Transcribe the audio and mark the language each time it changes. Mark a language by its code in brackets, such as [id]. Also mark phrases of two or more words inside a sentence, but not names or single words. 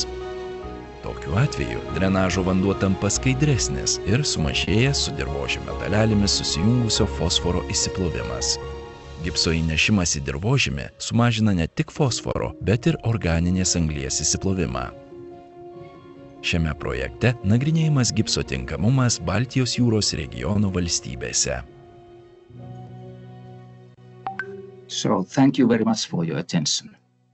[lt] Tokiu atveju drenažo vanduo tampa skaidresnis ir sumažėja su dirvožemio dalelėmis susijungusio fosforo įsiplovimas. Gipso įnešimas į dirvožemį sumažina ne tik fosforo, bet ir organinės anglies įsiplovimą. Šiame projekte nagrinėjimas gipso tinkamumas Baltijos jūros regiono valstybėse. [en] So, thank you very much for your attention.